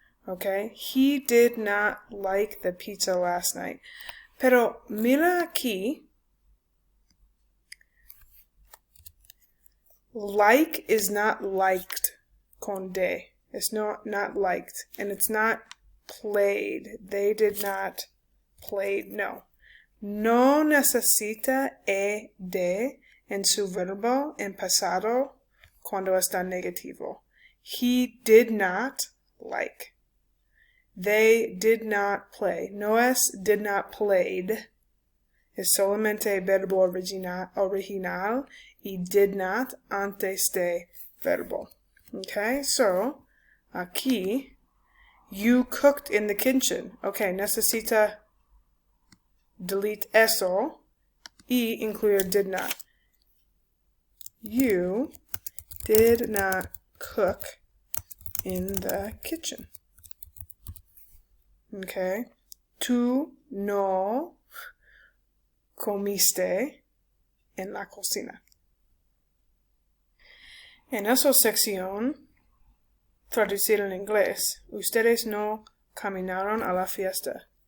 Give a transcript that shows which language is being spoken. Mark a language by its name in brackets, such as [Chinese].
[English] Okay, he did not like the pizza last night. [Spanish] Pero mira aquí, [English] like is not liked [Spanish] con de. [English] It's not liked, and it's not played. They did not play. No. [Spanish] No necesita de en su verbo en pasado cuando está negativo. [English] He did not like. They did not play. [Spanish] No es [English] did not played. [Spanish] Es solamente verbo original y [English] did not [Spanish] antes de verbo. [English] Okay, so aquí, you cooked in the kitchen. [Spanish] Okay, necesita [English] delete [Spanish] eso y incluir [English] did not. You did not cook in the kitchen. Okay. [Spanish] Tú no comiste en la cocina. En esa sección, traducir en inglés, ustedes no caminaron a la fiesta.